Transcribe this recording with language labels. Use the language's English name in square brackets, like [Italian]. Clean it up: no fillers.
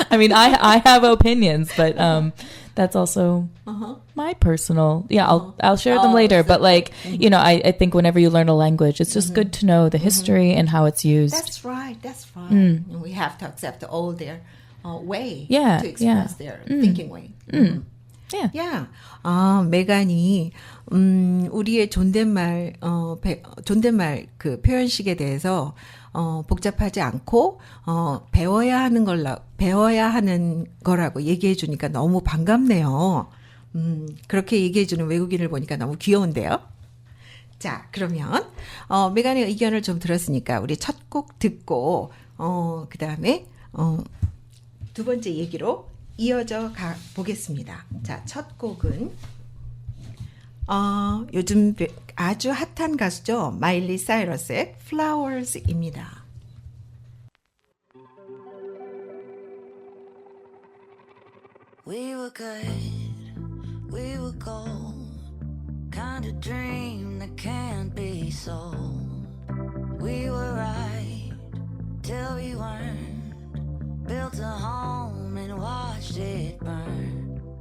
[English] I mean, I have opinions, but that's also my personal. Yeah, I'll share them later. But like, you know, I think whenever you learn a language, it's just good to know the history and how it's used. That's right. That's right. And we have to accept all their way Yeah, to express their thinking way. Yeah. Yeah. [Korean] 메간이 우리의 존댓말 존댓말 그 표현식에 대해서 복잡하지 않고 배워야 하는 거라고 얘기해 주니까 너무 반갑네요. 그렇게 얘기해 주는 외국인을 보니까 너무 귀여운데요. 자, 그러면 메간의 의견을 좀 들었으니까 우리 첫 곡 듣고 그다음에 두 번째 얘기로 이어져 가 보겠습니다. 자, 첫 곡은 요즘 아주 핫한 가수죠. 마일리 사이러스의 Flowers입니다. [English] We were good, we were gold, kind of dream that can't be sold. We were right till we weren't, built a home and watched it burn.